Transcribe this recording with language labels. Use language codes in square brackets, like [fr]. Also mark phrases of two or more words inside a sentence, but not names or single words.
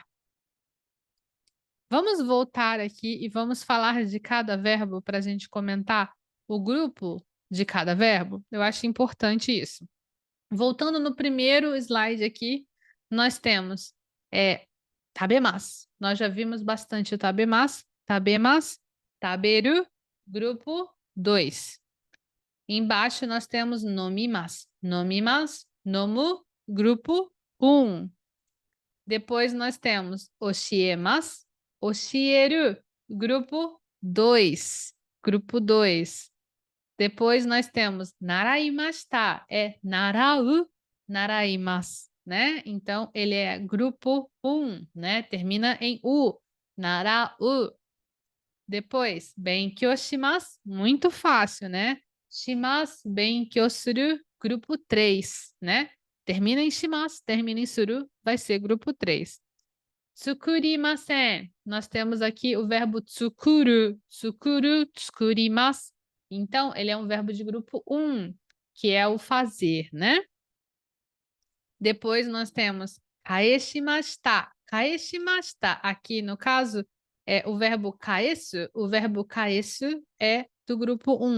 [pt] Vamos voltar aqui e vamos falar de cada verbo para a gente comentar o grupo de cada verbo. Eu acho importante isso. Voltando no primeiro slide aqui, nós temos tabemasu. Nós já vimos bastante o tabemasu. [ja] 食べます、食べる, [pt] grupo 2. Embaixo nós temos nomimasu. [ja] 飲みます、飲む, [pt] grupo 1. Depois nós temos [ja] 教えます、教える, [pt] grupo 2. Grupo 2. Depois nós temos [ja] 習いました、習う、習います. [pt] né? Então, ele é grupo 1, né? Termina em U. Narau. Depois, [ja] 勉強します, [pt] muito fácil, né? [ja] します、勉強する, [pt] grupo 3, né? Termina em shimasu, termina em suru, vai ser grupo 3. Tsukurimasen, nós temos aqui o verbo [ja] 作る、作る、作ります. [pt] Então, ele é um verbo de grupo 1, que é o fazer, né? Depois nós temos kaeshimashita. Kaeshimashita, aqui no caso, é o verbo kaesu. O verbo kaesu é do grupo 1.